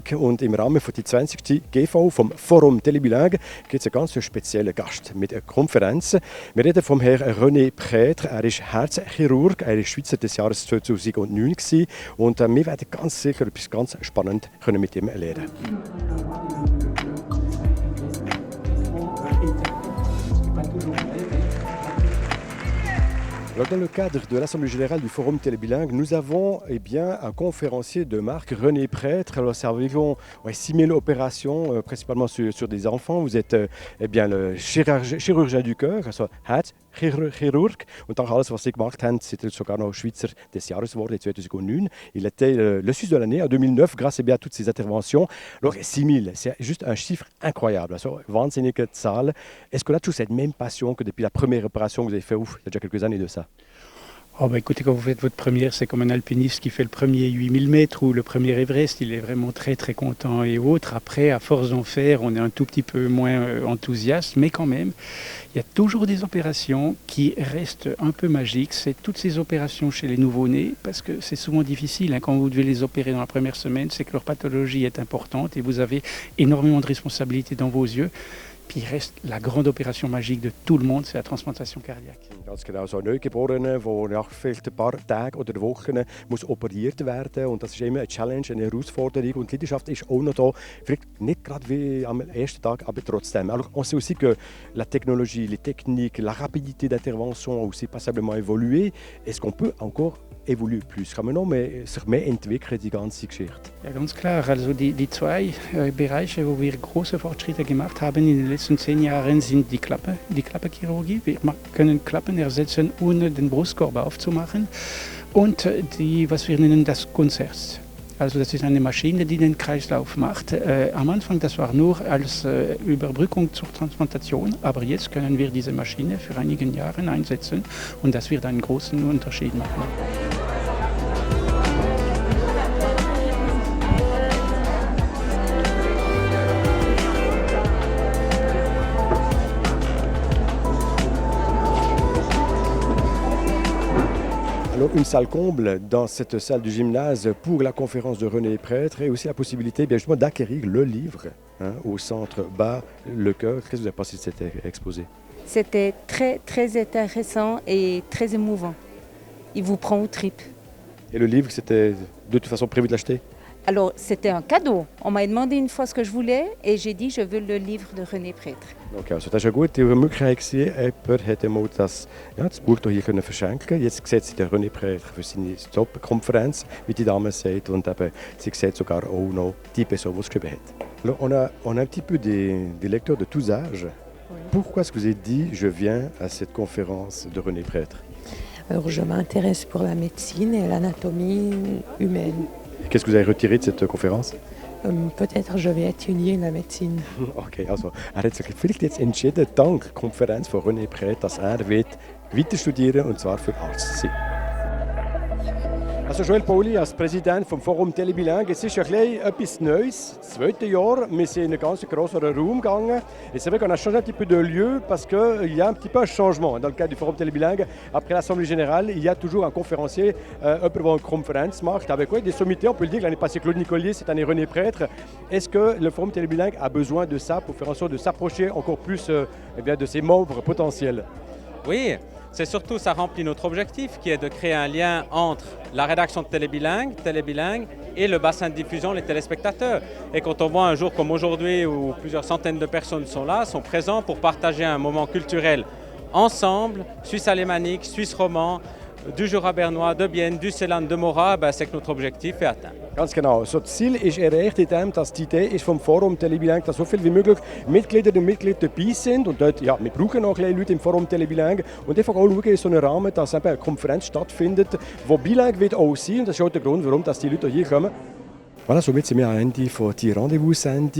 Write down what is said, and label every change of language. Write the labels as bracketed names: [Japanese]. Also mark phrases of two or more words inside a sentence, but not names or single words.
[German] Und im Rahmen der 20. GV vom Forum Télébilingue gibt es einen ganz speziellen Gast mit einer Konferenz. Wir reden vom Herrn René Prêtre. Er ist Herzchirurg, er war Schweizer des Jahres 2009 gewesen. Und wir werden ganz sicher etwas ganz Spannendes mit ihm lernen. [French] Alors, dans le cadre de l'Assemblée générale du Forum Télébilingue, nous avons un conférencier de marque, René Prêtre. Alors, ça environ 6 000 opérations, principalement sur des enfants. Vous êtes le chirurgien du cœur, [German] also Herzchirurg. Und auch alles, was Sie gemacht haben, c'est sogar noch Schweizer des Jahres geworden, [French] en 2009. Il était le Suisse de l'année en 2009, grâce à toutes ces interventions. Alors, 6 000, c'est juste un chiffre incroyable. [German] Also, wahnsinnige Zahl. [French] Est-ce qu'on a tous cette même passion que depuis la première opération que vous avez fait, il y a déjà quelques années de ça? Écoutez, quand vous faites votre première, c'est comme un alpiniste qui fait le premier 8000 mètres ou le premier Everest, il est vraiment très très content et autres. Après, à force d'en faire, on est un tout petit peu moins enthousiaste, mais quand même, il y a toujours des opérations qui restent un peu magiques. C'est toutes ces opérations chez les nouveau-nés, parce que c'est souvent difficile. Quand vous devez les opérer dans la première semaine, c'est que leur pathologie est importante et vous avez énormément de responsabilités dans vos yeux. Puis il reste la grande opération magique de tout le monde, c'est la transplantation cardiaque. [German] Ganz genau, so ein Neugeborener, der nach vielleicht ein paar Tagen oder Wochen muss operiert werden. Und das ist immer eine Challenge, eine Herausforderung. Und die Leidenschaft ist auch noch da. Vielleicht nicht gerade wie am ersten Tag, aber trotzdem. [French] Alors, on sait aussi que la technologie, les techniques, la rapidité d'intervention ont aussi passablement évolué. Est-ce qu'on peut encore évoluer plus? [German] Kann man noch sich mehr entwickeln, die ganze Geschichte? Ja, ganz klar. Also die zwei Bereiche, wo wir große Fortschritte gemacht haben in den letzten 10 Jahren, sind die Klappenchirurgie. Wir können Klappen ersetzen, ohne den Brustkorb aufzumachen. Und was wir nennen das Konzert. Also das ist eine Maschine, die den Kreislauf macht. Am Anfang, das war nur als Überbrückung zur Transplantation, aber jetzt können wir diese Maschine für einige Jahre einsetzen und das wird einen großen Unterschied machen. [French] Alors, une salle comble dans cette salle du gymnase pour la conférence de René Prêtre et aussi la possibilité justement d'acquérir le livre au centre Bas le cœur. Qu'est-ce que vous avez pensé de cet exposé? C'était très très intéressant et très émouvant. Il vous prend aux tripes. Et le livre, c'était de toute façon prévu de l'acheter? Alors, c'était un cadeau. On m'a demandé une fois ce que je voulais et j'ai dit je veux le livre de René Prêtre. [German] Okay, also das war eine gute Möglichkeit. Jemand hätte mal das Buch hier verschenken können. Jetzt sieht sie der René Prêtre für seine Top-Konferenz, wie die Dame sagt. Und eben, sie sieht sogar auch noch die Person, die es geschrieben hat. [French] Alors, on a un petit peu des lecteurs de tous âges. Oui. Pourquoi est-ce que vous avez dit je viens à cette conférence de René Prêtre? Alors, je m'intéresse pour la médecine et l'anatomie humaine. Qu'est-ce que vous avez retiré de cette conférence? Peut-être je vais étudier la médecine. [German] Okay, also er hat sich vielleicht jetzt entschieden, dank der Konferenz von René Prêtre, dass er weiter studieren und zwar für Arzt zu sein. Also Joël Pauli als Präsident vom Forum Télébilingue, es ist etwas Neues, das zweite Jahr. Wir sind in einen ganz grossen Raum gegangen. [French] Et c'est vrai qu'on a changé un petit peu de lieu parce qu'il y a un petit peu un changement dans le cadre du Forum Télébilingue. Après l'Assemblée générale, il y a toujours un conférencier, un peu une conférence macht. Avec quoi des sommités, on peut le dire, l'année passée Claude Nicolier, cette année René Prêtre. Est-ce que le Forum Télébilingue a besoin de ça pour faire en sorte de s'approcher encore plus de ses membres potentiels? Oui. C'est surtout, ça remplit notre objectif qui est de créer un lien entre la rédaction de Télébilingue et le bassin de diffusion, les téléspectateurs. Et quand on voit un jour comme aujourd'hui où plusieurs centaines de personnes sont là, sont présents pour partager un moment culturel ensemble, Suisse alémanique, Suisse roman, du Jura bernois, de Bienne, du Ceylan, de Morat, c'est que notre objectif est atteint. [German] Ganz genau. So, das Ziel ist erreicht, indem dass die Idee ist vom Forum Télébilingue, dass so viel wie möglich Mitglieder und Mitglieder dabei sind. Und dort, wir brauchen auch Leute im Forum Télébilingue. Und einfach auch schauen in so einem Rahmen, dass eben eine Konferenz stattfindet, wo bilingue wird auch sein. Und das ist auch der Grund, warum dass die Leute hier kommen. Voilà, somit sind wir am Ende von der Rendezvous-Sendung.